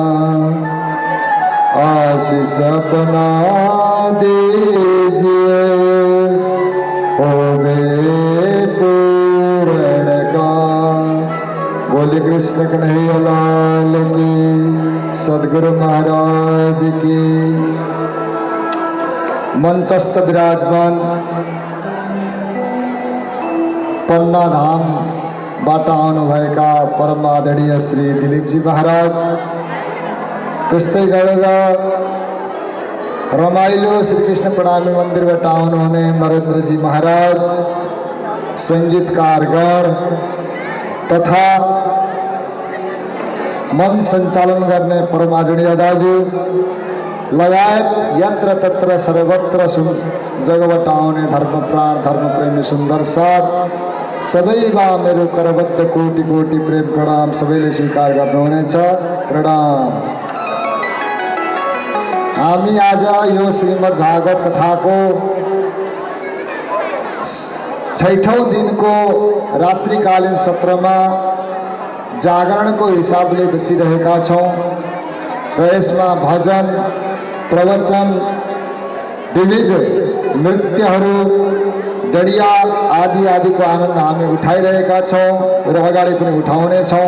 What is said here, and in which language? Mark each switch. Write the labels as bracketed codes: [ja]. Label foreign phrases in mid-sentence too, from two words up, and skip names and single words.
[hi] आशीष अपना दीजिए, होवे पूर्ण का। बोले कृष्ण कन्हैया लाल की, सद्गुरु महाराज की। [ne] मंचस्थ विराजमान पन्ना धाम बाट आउनुभएका परम आदरणीय श्री दिलीपजी महाराज, त्यस्तै गरेर रमाइलो श्रीकृष्ण प्रणामी मन्दिरबाट आउनुहुने नरेन्द्रजी महाराज, सङ्गीतकारगण तथा मन सञ्चालन गर्ने परम आदरणीय दाजु लगायत यत्र तत्र सर्वत्र जगबाट आउने धर्मप्राण धर्मप्रेमी सुन्दर साथ सबैमा मेरो करबद्ध कोटि कोटि प्रेम प्रणाम सबैले स्वीकार गर्नुहुनेछ। प्रणाम। हामी आज यो श्रीमद् भागवत कथाको छैठौँ दिनको रात्रिकालीन सत्रमा जागरणको हिसाबले बसिरहेका छौँ र यसमा भजन, प्रवचन, विविध नृत्यहरू, डडिया आदि आदिको आनन्द हामी उठाइरहेका छौँ र अगाडि पनि उठाउनेछौँ।